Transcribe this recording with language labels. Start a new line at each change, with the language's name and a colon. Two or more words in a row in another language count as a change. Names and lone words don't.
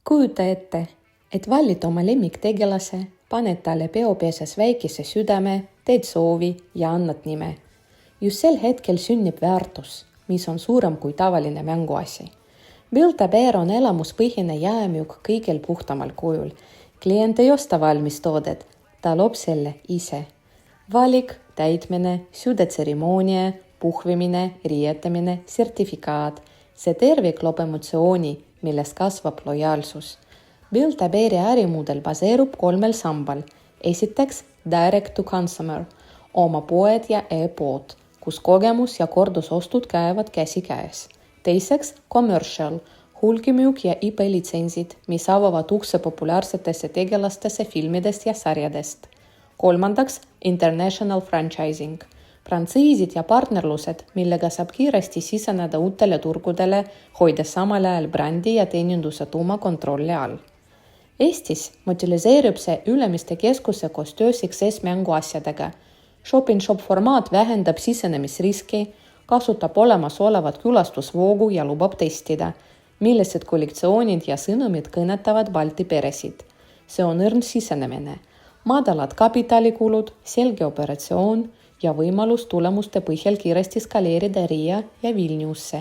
Estonian: Kujuta ette, et valid oma lemmiktegelase, paned talle peopeses väikese südame, teed soovi ja annad nime. Just sel hetkel sünnib väärtus, mis on suurem kui tavaline mänguasi. Build-A-Bear on elamuspõhine jaemüük kõigil puhtamal kujul. Klient ei osta valmis toodet, ta loob selle ise. Valik, täitmine, südetseremoonia, puhvimine, riietamine, sertifikaat. See tervik loob emotsiooni, millest kasvab lojaalsus. Build-A-Beari ärimudel baseerub 3 sambal. Esiteks,
English: direct to consumer,
Estonian: oma poed ja e-pood, kus kogemus ja kordusostud käivad käsikäes. Teiseks, commercial, hulgimüük ja IP-litsentsid, mis avavad ukse populaarsetesse tegelastesse filmidest ja sarjadest. Kolmandaks,
English: international franchising,
Estonian: frantsiisid ja partnerlused, millega saab kiiresti siseneda uutele turgudele, hoides samal ajal brändi ja teeninduse tuuma kontrolli all. Eestis motiviseerib see Ülemiste keskuse koostöös XS mänguasjadega. Shop-in-shop formaat vähendab sisenemisriski, kasutab olemasolevat külastusvoogu ja lubab testida, millised kollektsioonid ja sõnumid kõnetavad Balti peresid. See on õrn sisenemine, madalad kapitalikulud, selge operatsioon ja võimalus tulemuste põhjal kiiresti skaleerida Riia ja Vilniusse.